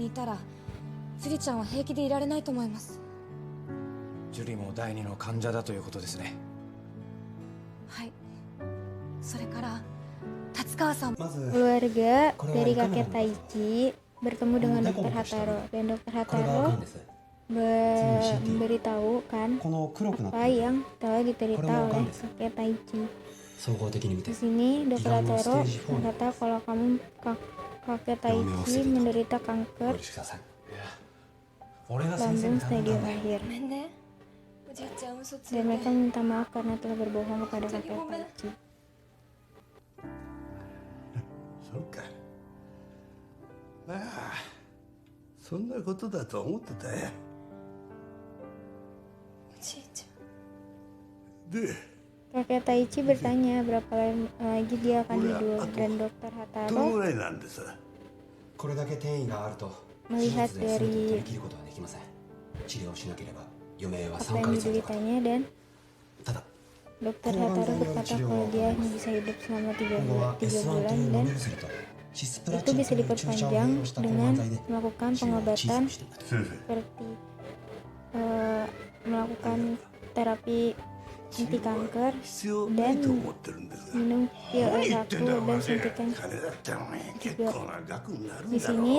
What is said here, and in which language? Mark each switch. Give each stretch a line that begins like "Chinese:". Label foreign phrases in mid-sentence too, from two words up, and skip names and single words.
Indonesian: Keluarga dari kakek Taichi bertemu dengan dokter Hataro, dan dokter Hataro memberitahukan apa yang telah diderita oleh kakek Taichi. Di sini dokter Hataro berkata kalau kakek Taichi menderita kanker lambung stadium akhir, dan mereka minta maaf karena telah berbohong kepada kakek Taichi.
Japanese: そうか。まあ、そんなことだと思ってたよ。おじいちゃん。で、
Indonesian: kakek Taichi bertanya berapa lagi dia akan hidup, dan dokter Hataro melihat dari apa yang dideritanya, dan dokter Hataro berkata kalau dia hanya bisa hidup selama 3 bulan dan itu bisa diperpanjang dengan melakukan pengobatan seperti melakukan terapi anti kanker dan minum pil S1 dan suntikan juga di sini.